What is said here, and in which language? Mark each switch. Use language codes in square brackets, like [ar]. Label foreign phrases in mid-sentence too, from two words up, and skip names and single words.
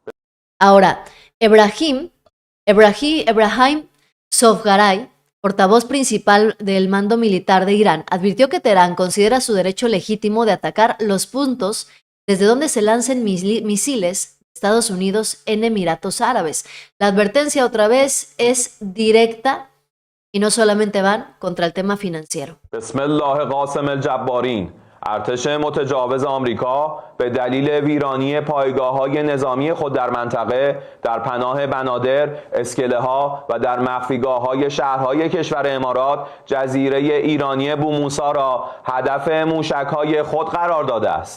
[es] Ahora, Ebrahim Sofgaray, portavoz principal del mando militar de Irán, advirtió que Teherán considera su derecho legítimo de atacar los puntos desde donde se lancen misiles Estados Unidos en Emiratos Árabes. La advertencia otra vez es directa y no solamente van contra el tema financiero. [fa] ارتش متجاوز آمریکا به دلیل ویرانی پایگاه‌های نظامی خود در منطقه در پناه بنادر، اسکله‌ها و در مخفیگاه‌های شهرهای کشور امارات جزیره ایرانی بوموسا را هدف موشک‌های خود قرار داده است.